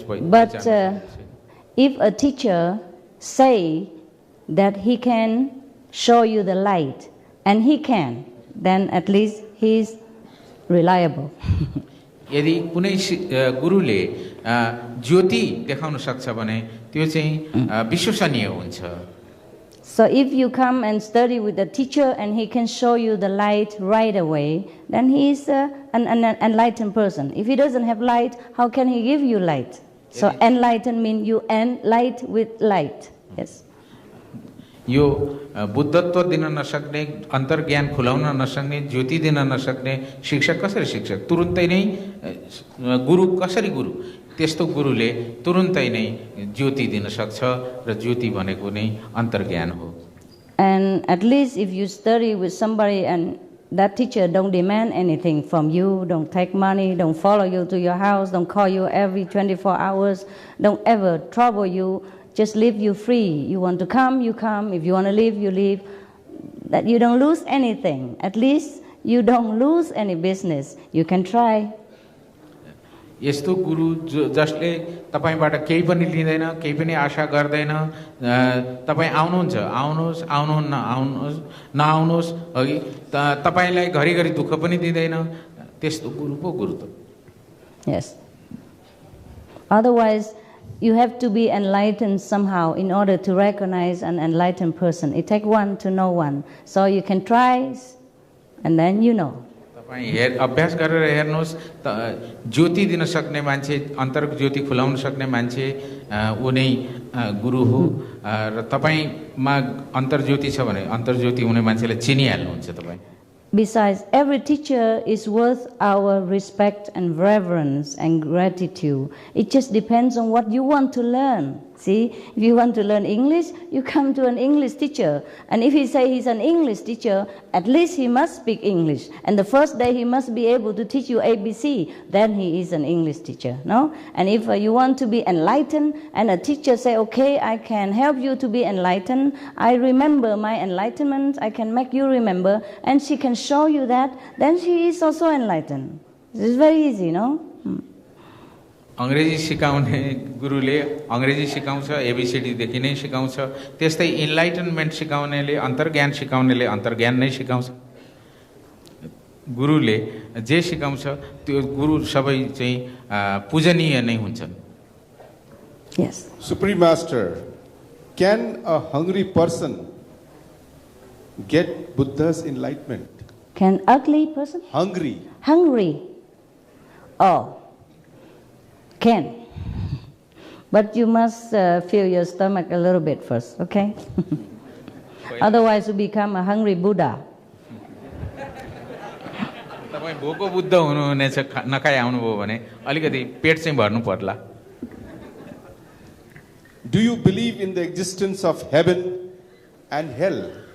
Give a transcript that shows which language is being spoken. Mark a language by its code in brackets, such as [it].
[en] But if a teacher say that he can show you the light, and he can, then at least he is reliable. [ne] यदि कुनै गुरुले ज्योति देखाउन सक्छ भने त्यो चाहिँ विश्वसनीय हुन्छ. [en] So if you come and study with the teacher and he can show you the light right away, then he is an enlightened person. If he doesn't have light, how can he give you light? So enlightened means you light with light. Yes. [ne] यो बुद्धत्व दिन नसक्ने, अन्तर्ज्ञान खुलाउन नसक्ने, ज्योति दिन नसक्ने शिक्षक कसरी शिक्षक? तुरुन्तै नै गुरु कसरी गुरु? त्यस्तो गुरुले तुरुन्तै नै ज्योति दिन सक्छ र ज्योति भनेको नै अन्तर्ज्ञान हो. [en] And at least if you study with somebody and that teacher don't demand anything from you, don't take money, don't follow you to your house, don't call you every 24 hours, don't ever trouble you, just leave you free. You want to come, you come. If you want to leave, you leave. That you don't lose anything. At least you don't lose any business. You can try. [ne] यस्तो गुरु जसले तपाईबाट केही पनि लिँदैन, केही पनि आशा गर्दैन, तपाई आउनुहुन्छ, आउनुहोस्, आउनुहुन्न, आउनुहोस्, नआउनुहोस्, अघि तपाईलाई घरिघरि दुःख पनि दिँदैन, त्यस्तो गुरु पो गुरु त. [en] Yes. Otherwise, you have to be enlightened somehow in order to recognize an enlightened person. It takes one to know one. So you can try, and then you know. [ne] तपाईं अभ्यास गरेर हेर्नुहोस्, ज्योति दिन सक्ने मान्छे, अन्तर ज्योति खुलाउन सक्ने मान्छे ऊ नै गुरु हो. र तपाईंमा अन्तर ज्योति छ भने अन्तर ज्योति हुने मान्छेलाई चिनिहाल्नुहुन्छ तपाईं. [en] Besides, every teacher is worth our respect and reverence and gratitude. It just depends on what you want to learn. See, if you want to learn English, you come to an English teacher. And if he say he's an English teacher, at least he must speak English. And the first day he must be able to teach you ABC. Then he is an English teacher, no? And if you want to be enlightened, and a teacher say, okay, I can help you to be enlightened. I remember my enlightenment. I can make you remember. And she can show you that. Then she is also enlightened. This is very easy, no? [ne] अंग्रेजी सिकाउने गुरुले अंग्रेजी सिकाउँछ, ABCD देखि नै सिकाउँछ. त्यस्तै इनलाइटनमेन्ट सिकाउनेले, अन्तर्ज्ञान सिकाउनेले अन्तर्ज्ञान नै सिकाउँछ. गुरुले जे सिकाउँछ त्यो गुरु सबै चाहिँ पूजनीय नै हुन्छन्. [en] Yes. Supreme Master, can a hungry person get Buddha's enlightenment? Can ugly person? Hungry. Hungry. Oh. Can. But you must fill your stomach a little bit first, okay? Otherwise you become a hungry Buddha. [ne] तपाई भोको बुद्ध हुनुहुनेछ, नखाइ आउनुभयो भने अलिकति पेट चाहिँ भर्नु पर्ला. [en] Do you believe in the existence of heaven and hell?